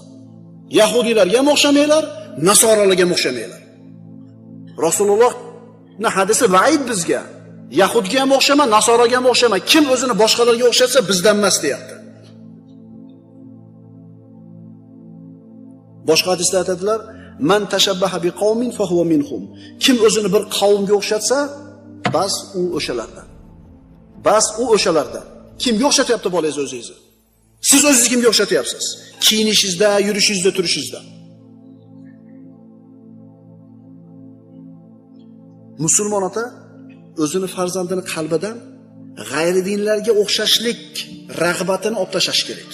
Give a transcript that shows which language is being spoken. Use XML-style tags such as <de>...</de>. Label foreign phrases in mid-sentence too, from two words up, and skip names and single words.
<uz>Yahudiylarga ham o'xshamanglar, nasoralarga ham o'xshamanglar. Rasulullohning hadisi vaid bizga. Yahudga ham o'xshama, nasoraga ham o'xshama. Kim o'zini boshqalarga o'xshatsa bizdan emas deyapti. Boshqa hadisda aytadilar,</uz> <ar>"من تشبه بقوم فهو منهم."</ar> <uz>Kim o'zini bir qavmga o'xshatsa, bas u o'shalardan. Bas u o'shalardan. Kimga o'xshatyapti bolangiz o'zingizni? Siz o'zingizni kimga o'xshatyapsiz? Kiyinishingizda, yurishingizda, turishingizda. Musulmon ota o'zini farzandini qalbidan g'ayri dinlarga o'xshashlik rag'batini olib tashlash kerak.</uz>